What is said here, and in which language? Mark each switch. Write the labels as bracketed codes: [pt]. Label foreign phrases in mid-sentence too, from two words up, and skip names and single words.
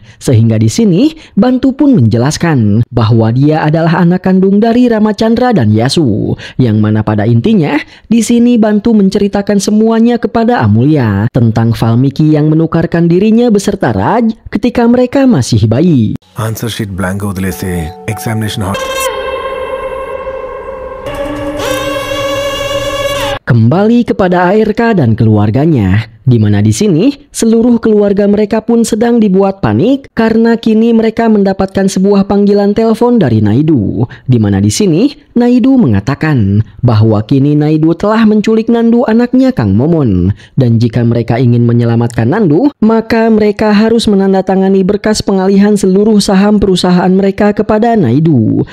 [id] Sehingga di sini Bantu pun menjelaskan bahwa dia adalah anak kandung dari Ramachandra dan Yasu, yang mana pada intinya di sini Bantu menceritakan semuanya kepada Amulya tentang Valmiki yang menukarkan dirinya beserta Raj ketika mereka masih bayi. [en] answer sheet blank వదిలేసి examination hall [id] Kembali kepada ARK dan keluarganya, di mana di sini seluruh keluarga mereka pun sedang dibuat panik karena kini mereka mendapatkan sebuah panggilan telepon dari Naidu, di mana di sini Naidu mengatakan bahwa kini Naidu telah menculik Nandu, anaknya Kang Momon, dan jika mereka ingin menyelamatkan Nandu, maka mereka harus menandatangani berkas pengalihan seluruh saham perusahaan mereka kepada Naidu.